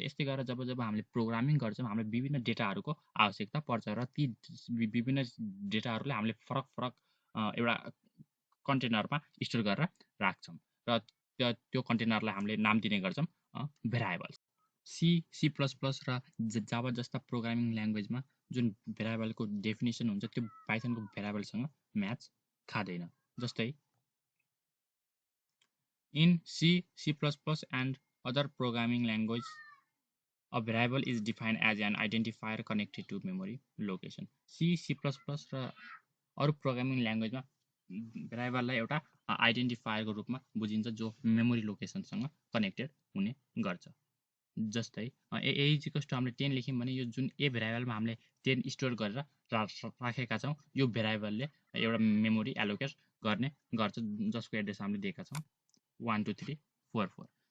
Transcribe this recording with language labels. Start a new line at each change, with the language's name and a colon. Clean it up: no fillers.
Nepali: यस्तै गरेर जब जब हामीले प्रोग्रामिङ गर्छौँ हामीले विभिन्न डेटाहरूको आवश्यकता पर्छ र ती विभिन्न डेटाहरूले हामीले फरक फरक एउटा कन्टेनरमा स्टोर गरेर राख्छौँ र त्यो कन्टेनरलाई हामीले नाम दिने गर्छौँ भेरिएबल्स। सी प्लस प्लस र जावा जस्ता प्रोग्रामिङ ल्याङ्ग्वेजमा जुन भेरिएबलको डेफिनेसन हुन्छ त्यो पाइथनको भेरिएबलसँग म्याच खाँदैन। जस्तै
English: in C++ and other programming language, a variable is defined as an identifier connected to memory location.
Nepali: C++ र अरु प्रोग्रामिङ ल्याङ्ग्वेजमा भेरिएबललाई एउटा आइडेन्टिफायरको रूपमा बुझिन्छ जो मेमोरी लोकेसनसँग कनेक्टेड हुने गर्छ। जस्तै ए इक्वल्स टु हामीले 10 लेख्यौँ भने यो जुन ए भेरिएबलमा हामीले 10 स्टोर गरेर राखेका छौँ यो भेरिएबलले एउटा मेमोरी एलोकेट गर्ने गर्छ जसको एड्रेस हामीले दिएका छौँ 1 2 3 4 4।